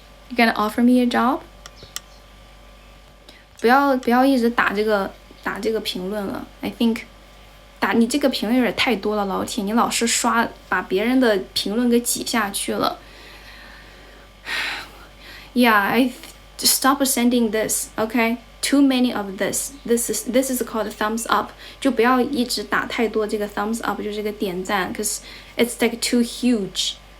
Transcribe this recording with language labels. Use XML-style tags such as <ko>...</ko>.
<en>You gonna offer me a job？</en> <zh>不要一直打这个评论了。</zh> <en>I think</en> <zh>你这个评论有点太多了，老铁，你老是把别人的评论给挤下去了。</zh> <en>Yeah, I stop sending this, okay? Too many of this. This is called thumbs up.</en> <zh>就不要一直打太多这个 thumbs up， 就是这个点赞 ，</zh> <en>cause it's like too huge.</en>